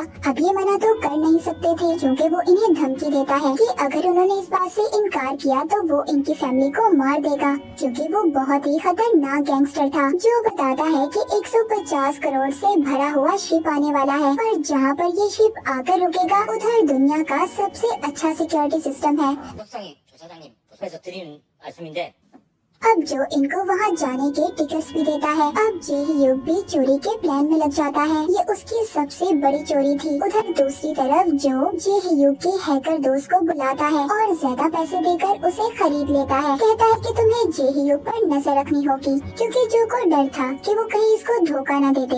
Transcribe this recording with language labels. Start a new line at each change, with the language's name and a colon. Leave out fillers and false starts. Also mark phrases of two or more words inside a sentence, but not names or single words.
Hindi: अब ये मना तो कर नहीं सकते थे, क्योंकि वो इन्हें धमकी देता है कि अगर उन्होंने इस बात से इनकार किया तो वो इनकी फैमिली को मार देगा, क्योंकि वो बहुत ही खतरनाक गैंगस्टर था। जो बताता है कि 150 करोड़ से भरा हुआ शिप आने वाला है, पर जहाँ पर ये शिप आकर रुकेगा उधर दुनिया का सबसे अच्छा
English: security system
Hindi: है।
Korean: 사장님, 조사장님, 부서에서 드리는 말씀인데
Hindi: अब जो इनको वहाँ जाने के टिकट्स भी देता है। अब जे-hyuk भी चोरी के प्लान में लग जाता है। ये उसकी सबसे बड़ी चोरी थी। उधर दूसरी तरफ जो जे-hyuk के हैकर दोस्त को बुलाता है और ज्यादा पैसे देकर उसे खरीद लेता है। कहता है कि तुम्हें जे-hyuk पर नजर रखनी होगी, क्योंकि जो को डर था कि वो कहीं इसको धोखा न दे दे।